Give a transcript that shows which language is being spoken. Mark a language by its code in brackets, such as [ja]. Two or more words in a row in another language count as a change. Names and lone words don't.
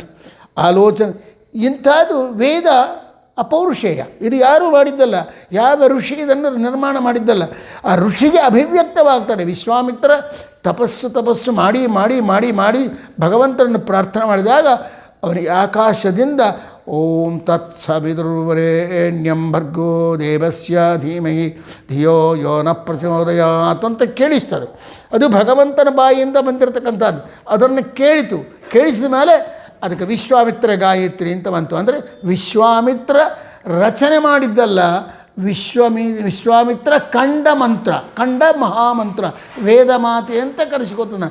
[kn] ಆಲೋಚನೆ ಇಂಥದ್ದು ವೇದ ಅಪೌರುಷೇಯ. ಇದು ಯಾರೂ ಮಾಡಿದ್ದಲ್ಲ, ಯಾವ ಋಷಿ ಇದನ್ನು ನಿರ್ಮಾಣ ಮಾಡಿದ್ದಲ್ಲ. ಆ ಋಷಿಗೆ ಅಭಿವ್ಯಕ್ತವಾಗ್ತಾರೆ. ವಿಶ್ವಾಮಿತ್ರ ತಪಸ್ಸು ಮಾಡಿ ಮಾಡಿ ಮಾಡಿ ಮಾಡಿ ಭಗವಂತನನ್ನು ಪ್ರಾರ್ಥನೆ ಮಾಡಿದಾಗ ಅವನಿಗೆ ಆಕಾಶದಿಂದ [sa] ಓಂ ತತ್ಸವಿತುರ್ವರೆಣ್ಯಂ ಭರ್ಗೋ ದೇವಸ್ಯ ಧೀಮಹಿ ಧಿಯೋ ಯೋ ನ ಪ್ರಚೋದಯಾತ್ [kn] ಅಂತ ಕೇಳಿಸ್ತಾರೆ. ಅದು ಭಗವಂತನ ಬಾಯಿಯಿಂದ ಬಂದಿರತಕ್ಕಂಥದ್ದು. ಅದನ್ನು ಕೇಳಿಸಿದ ಮೇಲೆ ಅದಕ್ಕೆ ವಿಶ್ವಾಮಿತ್ರ ಗಾಯತ್ರಿ ಅಂತ ಬಂತು. ಅಂದರೆ ವಿಶ್ವಾಮಿತ್ರ ರಚನೆ ಮಾಡಿದ್ದಲ್ಲ, ವಿಶ್ವಾಮಿತ್ರ ಕಂಡ ಮಂತ್ರ, ಕಂಡ ಮಹಾಮಂತ್ರ, ವೇದ ಮಾತೆ ಅಂತ ಕರೆಸಿಕೊತಾನೆ.